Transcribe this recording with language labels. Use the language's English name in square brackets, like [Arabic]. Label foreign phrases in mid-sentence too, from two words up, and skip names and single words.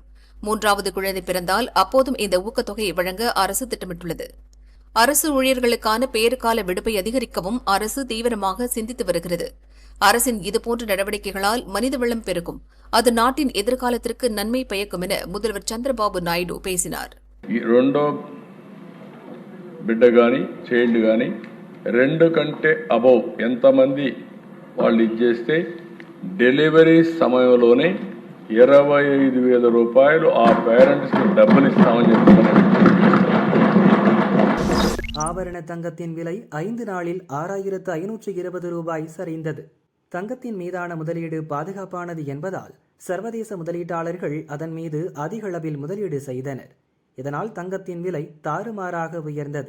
[Tamil] 3வது குழந்தை பிறந்தால் அப்போதும் இந்த ஊக்கத்தொகையை வழங்க அரசு திட்டமிட்டுள்ளது. அரசு ஊழியர்களுக்கான பேறுகால விடுப்பை அதிகரிக்கவும் அரசு தீவிரமாக சிந்தித்து வருகிறது. அரசின் இதுபோன்ற நடவடிக்கைகளால் மனிதவளம் பெருகும். அது நாட்டின் எதிர்காலத்திற்கு நன்மை பயக்கும் என முதல்வர் சந்திரபாபு நாயுடு பேசினார். [Telugu] బిడ్డ కానీ చైల్డ్ కానీ 2 కంటే అబౌవ్ ఎంతమంది వాళ్ళు ఇచ్చేస్తే డెలివరీ సమయంలోనే 25,000 రూపాయలు ఆ పేరెంట్స్కి డబ్బులు ఇస్తామని చెప్తున్నారు. [Tamil] ஆபரண தங்கத்தின் விலை 5 நாளில் 6,520 ரூபாய் சரிந்தது. தங்கத்தின் மீதான முதலீடு பாதுகாப்பானது என்பதால் சர்வதேச முதலீட்டாளர்கள் அதன் மீது அதிக அளவில் முதலீடு செய்தனர். இதனால் தங்கத்தின் விலை தாறுமாறாக உயர்ந்தது.